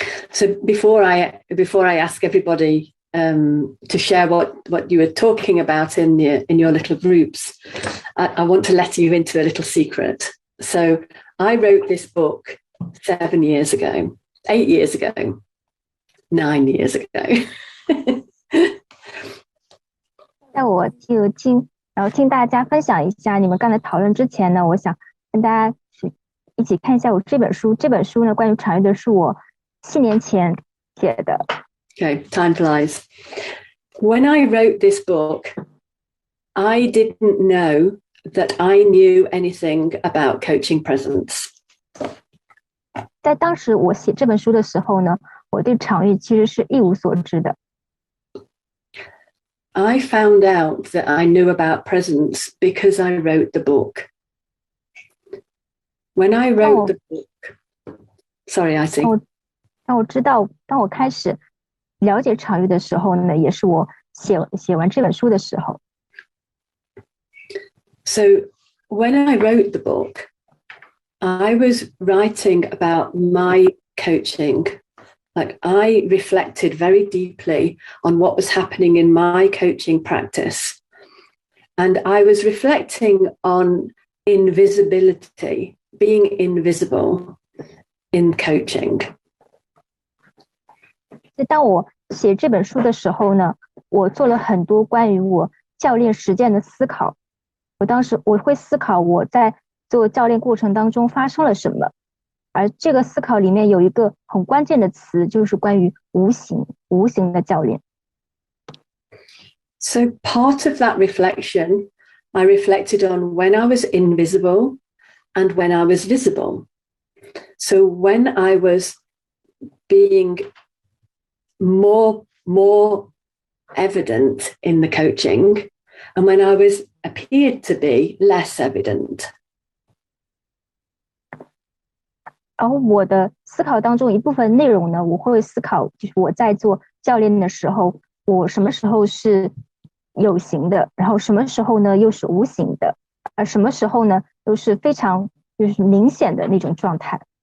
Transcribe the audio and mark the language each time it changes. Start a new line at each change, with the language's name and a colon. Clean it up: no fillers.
English: So before I ask everybody to share what you were talking about in your little groups, I want to let you into a little secret. So I wrote this book 7 years ago, 8 years ago, 9 years ago.
Chinese: 在我听，然后听大家分享一下你们刚才讨论之前呢，我想跟大家一起看一下我这本书。这本书呢，关于场域的是我7年前写的。
English: Okay, time flies. When I wrote this book, I didn't know that I knew anything about coaching presence.
Chinese: 在当时我写这本书的时候呢，我对场域其实是一无所知的。
English: I found out that I knew about presence because I wrote the book. When I wrote the book, sorry, I think.
Chinese: 当我知道，当我开始了解场域的时候呢，也是我写完这本书的时候。
English: So when I wrote the book, I was writing about my coaching. Like I reflected very deeply on what was happening in my coaching practice. And I was reflecting on invisibility, being invisible in coaching.
Chinese: 当我写这本书的时候呢，我做了很多关于我教练实践的思考。我会思考我在做教练过程当中发生了什么，而这个思考里面有一个很关键的词，就是关于无形的教练。
English: So part of that reflection, I reflected on when I was invisible and when I was visible. So when I was being more evident in the coaching, and when I was appeared to be less evident.
Chinese: 然后我的思考当中一部分内容呢，我会思考，就是我在做教练的时候，我什么时候是有形的，然后什么时候呢又是无形的，而什么时候呢又是非常就是明显的那种状态。